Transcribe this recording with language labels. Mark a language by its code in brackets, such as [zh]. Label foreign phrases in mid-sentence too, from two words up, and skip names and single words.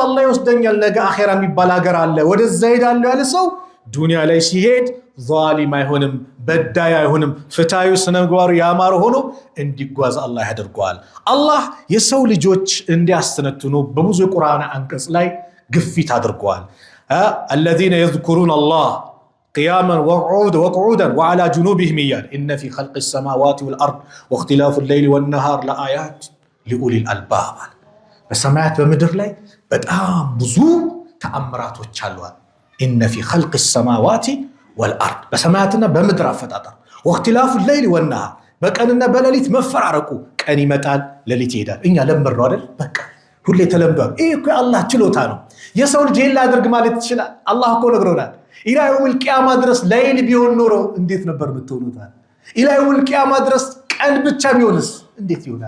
[am] አላህ ይወስደኛል፣ ነገ አኺራ የሚባል ሀገር አለ፣ ወደዛ እሄዳለሁ ያለ ሰው ዱንያ ላይ ሲሄድ ዛሊም አይሆንም፣ በዳይ አይሆንም፣ ፍትሃዊ ስነ ምግባሩ ያማረ ሆኖ እንዲጓዝ አላህ ያደርገዋል። አላህ የሰው ልጆች እንዲያስተነትኑ በብዙ የቁርአን አንቀጽ ላይ ግፊት አድርገዋል። [ar] الذين يذكرون الله قياما وقعودا وعلى جنوبهم إن في خلق السماوات والأرض واختلاف الليل والنهار لآيات لأولي الألباب። [am] በሰማያት በምድር ላይ በጣም ብዙ ተአምራቶች አሉ። [ar] إن في خلق السماوات والأرض [am] በሰማያትና በምድር አፈጣጠር [ar] واختلاف الليل والنهار [am] በቀንና በሌሊት መፈራረቁ፣ ቀን ይመጣል ሌሊት ይሄዳል። እኛ ለምንረው አይደል? በቃ ሁሌ ተለምዷል። ይሄ እኮ የአላህ ችሎታ ነው። የሰው ልጅ ይሄን ላድርግ ማለት ይችላል? አላህ እኮ ነግሮናል። [ar] إلى يوم القيامة [am] ድረስ ሌሊት ቢሆን ኖሮ እንዴት ነበር የምትሆኑት? [ar] إلى يوم القيامة [am] ድረስ ቀን ብቻ ቢሆንስ እንዴት ይሆናል?